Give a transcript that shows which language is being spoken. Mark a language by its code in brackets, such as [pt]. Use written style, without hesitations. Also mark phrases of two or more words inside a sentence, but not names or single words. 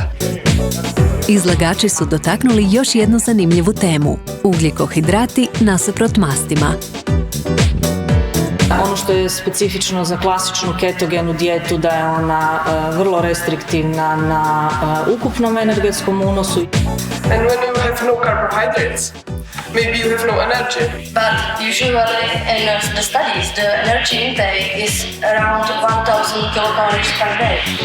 [hr] Izlagači su dotaknuli još jednu zanimljivu temu – ugljikohidrati nasuprot mastima. Ono što je specifično za klasičnu ketogenu dijetu da je ona vrlo restriktivna na ukupnom energetskom unosu. [en] And when you have no carbohydrates, maybe you have no energy. But usually in the studies, the energy intake is around 1000 kilocalories per day.